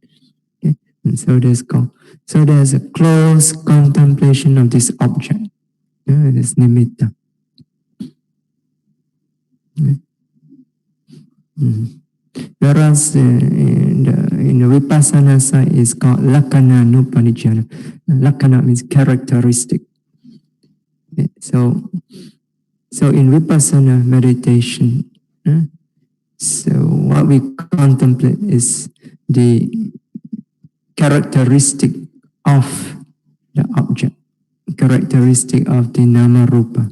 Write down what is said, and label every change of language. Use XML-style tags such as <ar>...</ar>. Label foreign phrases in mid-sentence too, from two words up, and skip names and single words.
<en>Okay, and so there's a close contemplation of this object, this nimitta. Okay. Whereas in the vipassana side is called</en> <pi>lakkhana nupanijjhana.</pi> <en>Lakkhana means characteristic. Okay. So in vipassana meditation, so what we contemplate is the characteristic of the object, characteristic of the</en> <pi>nama rupa.</pi>